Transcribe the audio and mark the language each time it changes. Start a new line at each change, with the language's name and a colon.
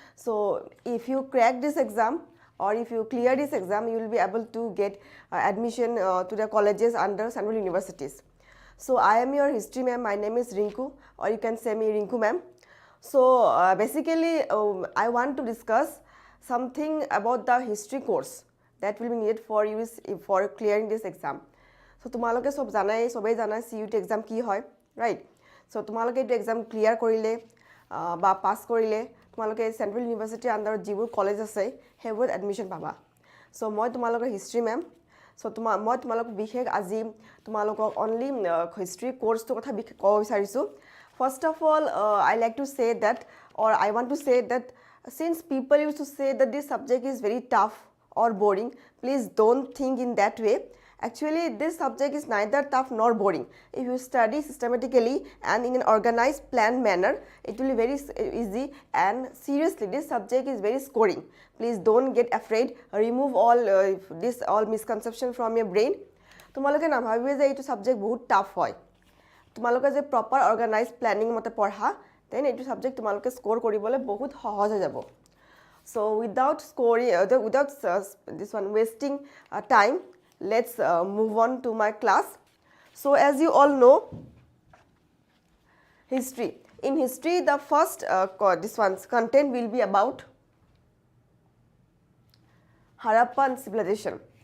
English: So if you crack this exam or if you clear this exam, you will be able to get admission to the colleges under central universities. So I am your history ma'am. My name is Rinku, or you can say me Rinku ma'am. So basically, I want to discuss something about the history course that will be needed for you for clearing this exam.
Assamese: So তোমালোকে সব জানাই সবাই জানাই CUET exam কি হয়, right? So তোমালোকে এইটো exam clear কৰিলে বা পাস কৰিলে তোমালোকে সেন্ট্রাল ইউনিভার্সিটিৰ আন্ডাৰত যিবোৰ কলেজ আছে সেইবোৰত এডমিশ্যন পাবা। So মই তোমালোকৰ হিষ্ট্ৰী মেম। So মই তোমালোকক বিশেষ আজি তোমালোকক অনলি হিষ্ট্ৰী কোৰ্সটোৰ কথা ক'ব বিচাৰিছোঁ।
English: First of all, I like to say that, or I want to say that since people used to say that this subject is very tough or boring, please don't think in that way. Actually, this subject is neither tough nor boring. If you study systematically and in an organized, planned manner, it will be very easy, and seriously, this subject is very scoring. Please don't get afraid. Remove all misconception from your brain.
Assamese: তোমালোকে নাভাবিবে যে এইটো subject বহুত tough হয়। তোমালোকে যে proper অৰ্গানাইজ planning মতে পঢ়া, then এইটো সাবজেক্ট তোমালোকে স্কোৰ কৰিবলৈ বহুত সহজ হৈ যাব।
English: So without scoring, without this one wasting time, let's move on to my class. So as you all know, history. In history, the first this one's content will be about Harappan civilization.